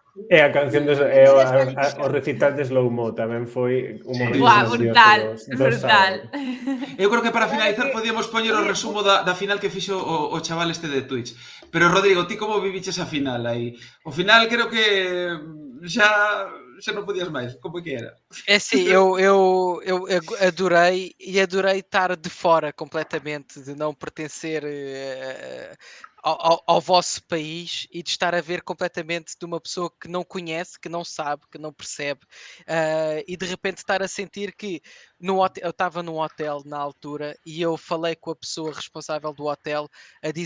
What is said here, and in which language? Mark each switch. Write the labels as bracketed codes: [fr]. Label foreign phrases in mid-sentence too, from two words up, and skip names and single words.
[gl] E a canción o recital de Slow Mo tamén foi un momento brutal. Eu creo que para finalizar podíamos poñer o resumo da final que fixo o chaval este de Twitch. Pero Rodrigo, ti como viviches a final aí? O final creo que xa non podías máis, como que era? [pt] É sim, eu adorei estar de fora completamente, de não pertencer ao vosso país e de estar a ver completamente de uma pessoa que não conhece, que não sabe, que não percebe e de repente estar a sentir que eu estava num hotel na altura e eu falei com a pessoa responsável do hotel a dizer